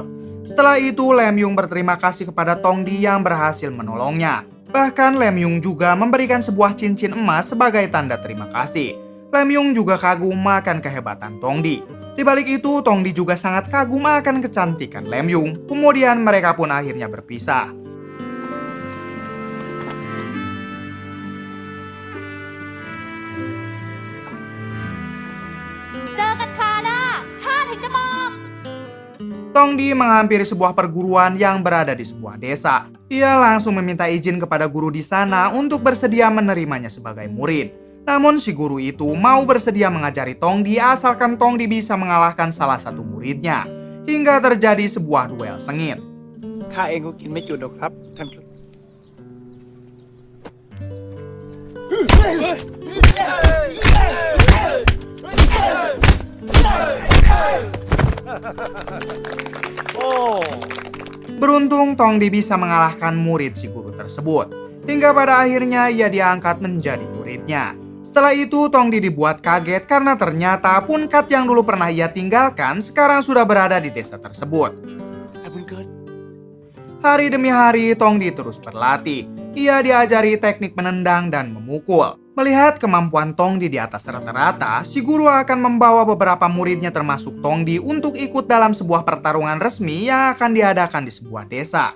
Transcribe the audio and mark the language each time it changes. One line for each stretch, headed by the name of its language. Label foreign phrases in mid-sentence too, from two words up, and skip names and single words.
Indonesian: Setelah itu, Lem Yung berterima kasih kepada Tongdi yang berhasil menolongnya. Bahkan Lem Yung juga memberikan sebuah cincin emas sebagai tanda terima kasih. Lem Yung juga kagum akan kehebatan Tongdi. Di balik itu, Tongdi juga sangat kagum akan kecantikan Lem Yung. Kemudian mereka pun akhirnya berpisah.
Thai: เจอกันคราวหน้าข้าถึงจะบอก
Indonesian: Tongdi menghampiri sebuah perguruan yang berada di sebuah desa. Ia langsung meminta izin kepada guru di sana untuk bersedia menerimanya sebagai murid. Namun si guru itu mau bersedia mengajari Tongdi asalkan Tongdi bisa mengalahkan salah satu muridnya. Hingga terjadi sebuah duel sengit.
Thai: ข้าเองก็กินไม่จุดหรอกครับท่านครับ
Indonesian: Beruntung Tongdi bisa mengalahkan murid si guru tersebut. Hingga pada akhirnya ia diangkat menjadi muridnya. Setelah itu Tongdi dibuat kaget karena ternyata Punkat yang dulu pernah ia tinggalkan sekarang sudah berada di desa tersebut.
Thai: ไอ้บุญเกิด
Indonesian: Hari demi hari Tongdi terus berlatih. Ia diajari teknik menendang dan memukul. Melihat kemampuan Tongdi di atas rata-rata, si guru akan membawa beberapa muridnya termasuk Tongdi untuk ikut dalam sebuah pertarungan resmi yang akan diadakan di sebuah desa.